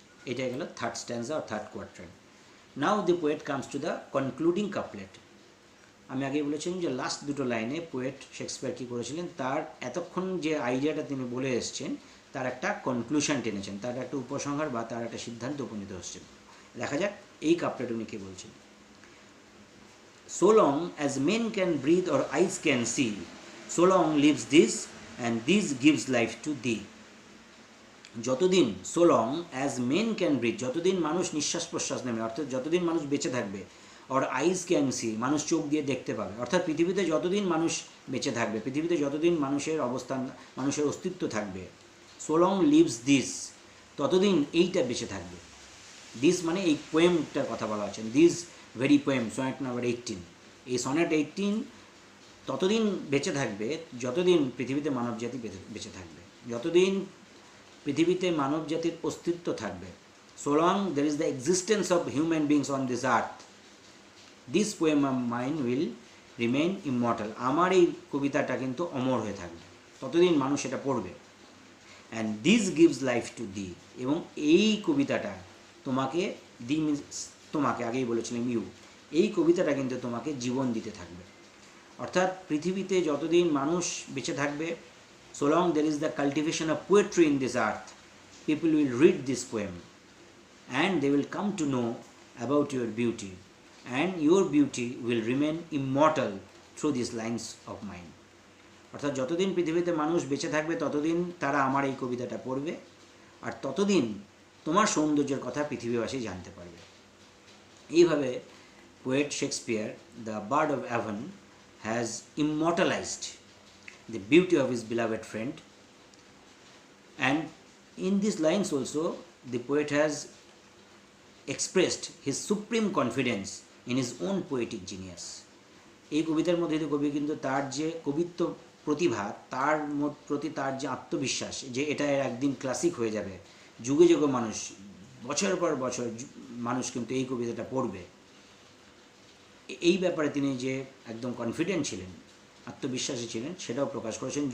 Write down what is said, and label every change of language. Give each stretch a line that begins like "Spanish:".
Bangla: এটাই গেল third স্ট্যান্সা আর third কোয়ার্ট্রেন্ট। Now the poet comes to the concluding couplet. আমি আগেই বলেছিলাম যে লাস্ট দুটো লাইনে পোয়েট শেক্সপিয়ার কী করেছিলেন, তার এতক্ষণ যে আইডিয়াটা তিনি বলে এসছেন তার একটা কনক্লুশন টেনেছেন, তার একটা উপসংহার বা তার একটা সিদ্ধান্ত উপনীত হচ্ছেন। দেখা যাক এই কাপলেট উনি কী বলছেন।
English: So long as men can breathe or eyes can see, so long lives this, and this gives life to thee.
Bangla: যতদিন
English: so long as men can breathe,
Bangla: যতদিন মানুষ নিঃশ্বাস প্রশ্বাস নেবে, অর্থাৎ যতদিন মানুষ বেঁচে থাকবে,
English: or eyes can see,
Bangla: মানুষ চোখ দিয়ে দেখতে পাবে, অর্থাৎ পৃথিবীতে যতদিন মানুষ বেঁচে থাকবে, পৃথিবীতে যতদিন মানুষের অবস্থান, মানুষের অস্তিত্ব থাকবে,
English: so long lives this,
Bangla: ততদিন এইটা বেঁচে থাকবে। দিস মানে এই পোয়েমটার কথা বলা হচ্ছে, this very poem, sonnet number 18, এই সনেট 18 ততদিন বেঁচে থাকবে যতদিন পৃথিবীতে মানবজাতি বেঁচে থাকবে, যতদিন পৃথিবীতে মানবজাতির অস্তিত্ব থাকবে।
English: so long there is the existence of human beings on this earth, this poem of mine will remain immortal,
Bangla: আমার এই কবিতাটা কিন্তু অমর হয়ে থাকবে, ততদিন মানুষ এটা পড়বে।
English: and this gives life to thee,
Bangla: এবং এই কবিতাটা তোমাকে, দি মিনস তোমাকে, আগেই বলেছিলাম ইউ, এই কবিতাটা কিন্তু তোমাকে জীবন দিতে থাকবে। অর্থাৎ পৃথিবীতে যতদিন মানুষ বেঁচে থাকবে,
English: so long there is the cultivation of poetry in this earth, people will read this poem and they will come to know about your beauty, and your beauty will remain immortal through these lines of mine.
Bangla: অর্থাৎ যতদিন পৃথিবীতে মানুষ বেঁচে থাকবে ততদিন তারা আমার এই কবিতাটা পড়বে, আর ততদিন তোমার সৌন্দর্যের কথা পৃথিবীবাসী জানতে পারবে। এইভাবে
English: Poet Shakespeare, the bard of Avon, has immortalized the beauty of his beloved friend, and in these lines also the poet has expressed his supreme confidence in his own poetic genius.
Bangla: এই কবিতার মধ্যে কবি কিন্তু তার যে কবিত্ব প্রতিভা, তার প্রতি তার যে আত্মবিশ্বাস যে এটা একদিন ক্লাসিক হয়ে যাবে, যুগে যুগে মানুষ, বছর পর বছর মানুষ কিন্তু এই কবিতাটা পড়বে, এই ব্যাপারে তিনি যে একদম কনফিডেন্ট ছিলেন, আত্মবিশ্বাসী ছিলেন, সেটাও প্রকাশ করেছেন।